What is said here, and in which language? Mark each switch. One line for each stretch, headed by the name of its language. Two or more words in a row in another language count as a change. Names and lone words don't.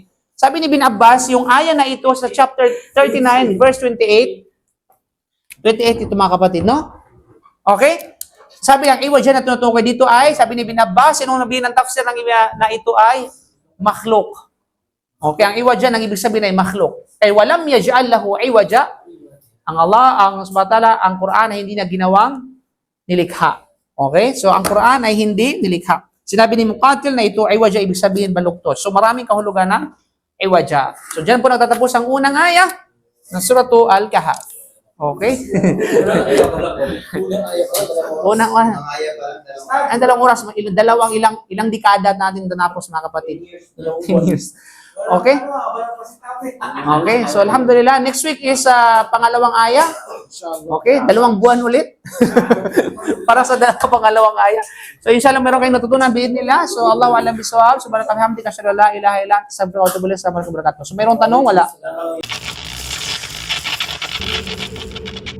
Filipino: Sabi ni Bin Abbas, yung aya na ito sa chapter 39, verse 28, 28 ito mga kapatid, no? Okay? Sabi ang iwaja na tinutukoy dito ay, sabi ni Bin Abbas, yung nabihin ng tafsir ng na ito ay makhluk. Okay, ang iwaja ang ibig sabihin ay makhluk.
Arabic: ولم يجعل له عوجا.
Filipino: Ang Allah, ang
Arabic: سبحانه وتعالى,
Filipino: ang Quran ay hindi na ginawang nilikha. Okay? So ang Quran ay hindi nilikha. Sinabi ni Muqatil na ito ay iwaja ibig sabihin baluktos. So maraming kahulugan ng iwaja. So diyan po nagtatapos ang unang aya ng surah Al-Kahf. Okay? Unang aya. Ang dalawang oras, ilang dekada natin natapos mga kapatid. 10 years. Okay? Okay, so alhamdulillah,
English: next week is
Filipino: pangalawang aya. Okay, 2 buwan ulit. Para sa pangalawang aya. So inshallah meron kayong natutunan biidnillah. So
Arabic: الله أعلم بالصواب. سبحانك وبحمدك أشهد أن لا إله إلا أنت أستغفرك وأتوب إليك السلام عليكم ورحمة الله وبركاته.
Filipino: So mayroong tanong wala?